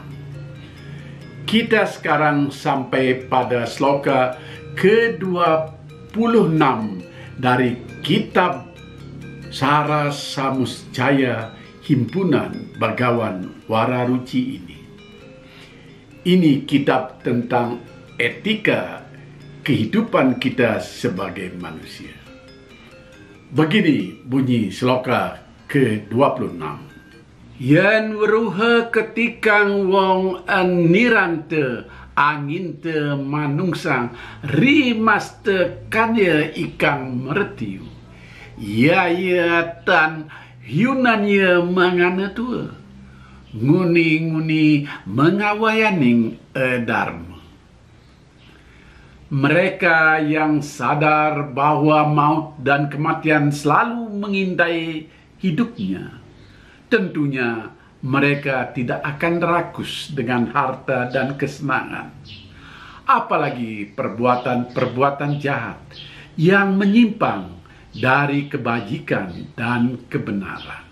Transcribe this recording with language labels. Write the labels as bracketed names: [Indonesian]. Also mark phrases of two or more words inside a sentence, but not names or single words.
[Indonesian] Kita sekarang sampai pada sloka ke-26 dari kitab Sara Samusjaya Himpunan Bagawan Wararuci ini. Ini kitab tentang etika kehidupan kita sebagai manusia. Begini bunyi sloka ke-26. [Kawi] Yen weruha ketikang wong nirante angin te manungsang rimaste kanya ikang mertiu. Ya tan hiunanya mangana tua. Nguni-nguni mengawayaning dharma. [Indonesian] Mereka yang sadar bahwa maut dan kematian selalu mengintai hidupnya, tentunya mereka tidak akan rakus dengan harta dan kesenangan. Apalagi perbuatan-perbuatan jahat yang menyimpang dari kebajikan dan kebenaran.